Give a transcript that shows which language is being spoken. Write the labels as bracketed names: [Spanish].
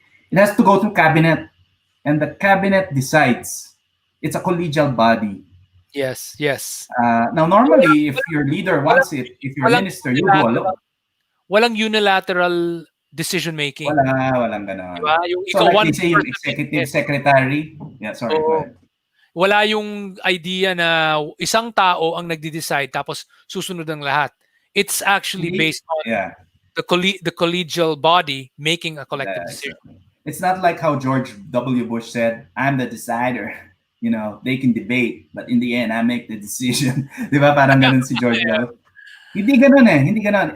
[English] It has to go through cabinet, and the cabinet decides. It's a collegial body. Yes. Now, normally, if your leader wants it, if your minister, you go alone. [Filipino] Walang unilateral decision making. Walang ganun. Diba? [English] Like they say yung executive secretary. Yeah, sorry, go ahead. [Filipino] Wala yung idea na isang tao ang nagde-decide tapos susunod ang lahat. [English] It's actually based on the collegial body making a collective decision. It's not like how George W. Bush said, I'm the decider. they can debate, but in the end, I make the decision. [Filipino] Di ba? Parang ganun si George Will. Hindi ganun eh. Hindi ganun.